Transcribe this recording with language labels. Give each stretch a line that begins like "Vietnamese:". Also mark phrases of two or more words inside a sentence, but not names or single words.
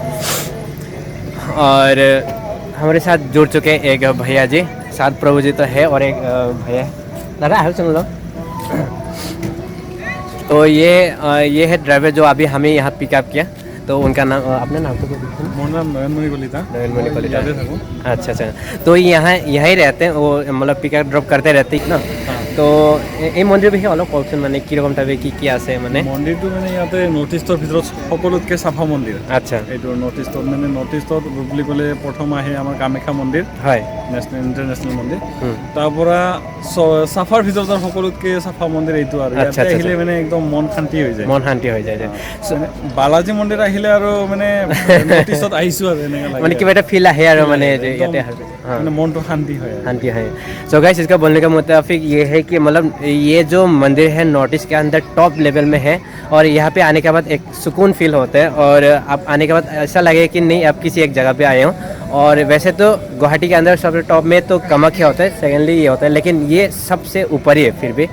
Hindi: और हमारे साथ जुड़ चुके हैं एक भैया जी, साथ प्रभु जी तो है और एक भैया दादा है, सुन लो। तो ये है ड्राइवर जो अभी हमें यहाँ पिकअप किया। तो उनका नाम, अपना नाम तो
Assamese: মোৰ নাম নয়নমণি কলিতা। नयनमणि कलिता। यादे থাকো।
Hindi: अच्छा अच्छा, तो यहीं रहते हैं वो, मतलब पिकअप ड्रप करते रहते हैं ना।
Assamese: তো এই মন্দিৰৰ বিষয়ে অলপ কওকচোন, মানে কিরকম টাইপে কি আছে মানে। মন্দিৰটো মানে ইয়াতে
English: North East
Assamese: ভিতৰত সকলোতকৈ চাফা মন্দিৰ। আচ্ছা, এইটো
English: North East
Assamese: মানে
English: North East
Assamese: বুলি ক'লে প্ৰথম আহে আমাৰ কামাখ্যা মন্দিৰ, হয়
English: national international
Assamese: মন্দিৰ। তাৰ পৰা চাফাৰ ভিতৰত সকলোতকৈ চাফা মন্দিৰ এইটো আৰু আচ্ছা, ইয়াতে আচ্ছা, আহিলে মানে একদম মন শান্তি হৈ যায়। মন শান্তি হৈ যায়। মানে বালাজী মন্দিৰ আহিলে আৰু মানে
English: North East
Assamese: আহিছোঁ আৰু এনেকুৱা লাগে। মানে কিবা এটা ফিল আহে আৰু মানে যে একদম ইয়াতে মানে মনটো শান্তি হয়।
Hindi: शांति है।
English: so guys
Hindi: इसका बोलने का मुताबिक ये है कि मतलब ये जो मंदिर है
English: North East
Hindi: के अंदर
English: top level
Hindi: में है, और यहाँ पे आने के बाद एक सुकून फील होता है, और आप आने के बाद ऐसा लगे कि नहीं आप किसी एक जगह पे आए हो। और वैसे तो गुवाहाटी के अंदर सबसे टॉप में तो कामाख्या होता है, सेकेंडली ये होता है, लेकिन ये सबसे ऊपर ही है फिर भी।